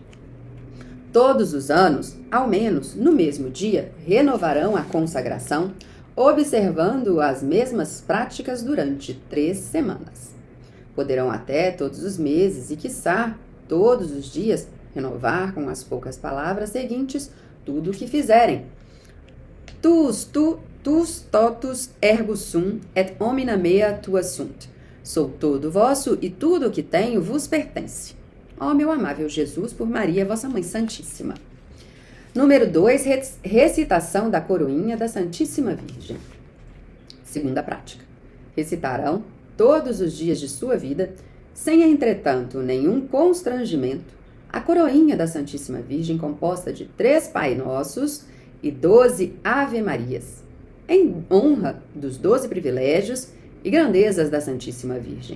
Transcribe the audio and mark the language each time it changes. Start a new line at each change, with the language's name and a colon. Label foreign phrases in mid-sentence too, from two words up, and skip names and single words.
Portuguese: Todos os anos, ao menos no mesmo dia, renovarão a consagração, observando as mesmas práticas durante 3 semanas. Poderão até todos os meses e, quiçá, todos os dias, renovar com as poucas palavras seguintes tudo o que fizerem.
Latin: Tus totus ergo sum et homina mea tua sunt.
Portuguese: Sou todo vosso e tudo o que tenho vos pertence. Ó meu amável Jesus, por Maria, vossa Mãe Santíssima. Número 2, recitação da coroinha da Santíssima Virgem. Segunda prática. Recitarão todos os dias de sua vida, sem entretanto nenhum constrangimento, a coroinha da Santíssima Virgem composta de 3 Pai Nossos e 12 Ave-Marias, em honra dos 12 privilégios e grandezas da Santíssima Virgem.